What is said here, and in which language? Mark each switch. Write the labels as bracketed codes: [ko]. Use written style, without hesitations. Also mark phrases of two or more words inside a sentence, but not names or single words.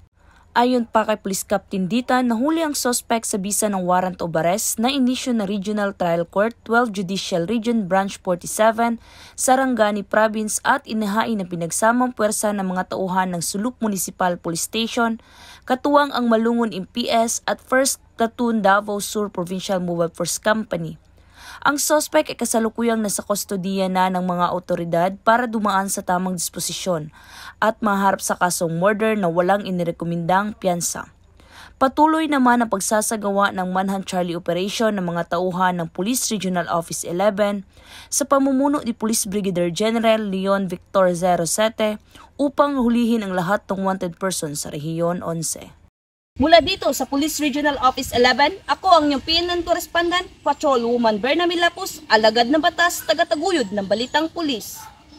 [tl] Ayon pa kay Police Captain Ditan, nahuli ang suspect sa bisa ng [en] warrant of arrest [tl] na inisyu ng Regional Trial Court 12 Judicial Region Branch 47, Sarangani Province at inihain na pinagsamang puwersa ng mga tauhan ng Sulup Municipal Police Station, katuwang ang Malungon MPS at 1st Platoon Davao Sur Provincial Mobile Force Company. Ang suspect ay kasalukuyang nasa kustodiya na ng mga otoridad para dumaan sa tamang disposisyon at maharap sa kasong murder na walang inirekomendang piyansa. Patuloy naman ang pagsasagawa ng Manhunt Charlie Operation ng mga tauhan ng Police Regional Office 11 sa pamumuno ni Police Brigadier General Leon Victor 07 upang hulihin ang lahat ng [en] wanted person [tl] sa Rehiyon 11. Mula dito sa Police Regional Office 11, ako ang inyong PNN Correspondent, Patrolwoman Berna Milapos, alagad ng batas, taga-taguyod ng Balitang Pulis.